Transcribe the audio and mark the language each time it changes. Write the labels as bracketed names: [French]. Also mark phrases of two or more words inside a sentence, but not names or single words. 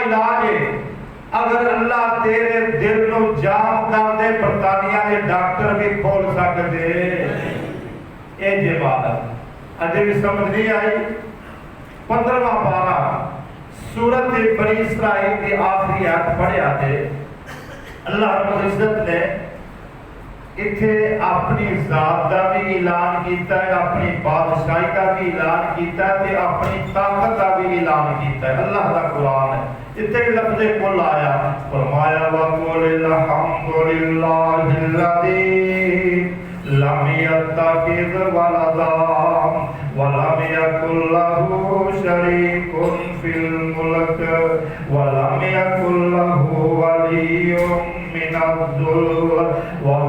[Punjabi] علاج ہے اگر اللہ تیرے دل نو جام کر دے برطانیہ کے ڈاکٹر بھی کھول سکتے اے جے بات اجے بھی سمجھ نہیں آئی 15واں پارہ سورۃ بنی اسرائیل کی آخری آیت پڑھیا تے اللہ رب العزت نے اتھے اپنی ذات کا بھی اعلان کیتا ہے اپنی بادشاہی کا بھی اعلان کیتا ہے تے اپنی طاقت کا بھی اعلان کیتا ہے اللہ کا قرآن ہے اتھے لفظ کل آیا فرمایا [Arabic] وَقُلِ الْحَمْدُ لِلَّهِ الَّذِي لَمْ يَتَّخِذْ وَلَدًا وَلَمْ يَكُنْ لَهُ شَرِيكٌ فِي الْمُلْكِ وَلَمْ يَكُنْ لَهُ وَلِيٌّ من الذل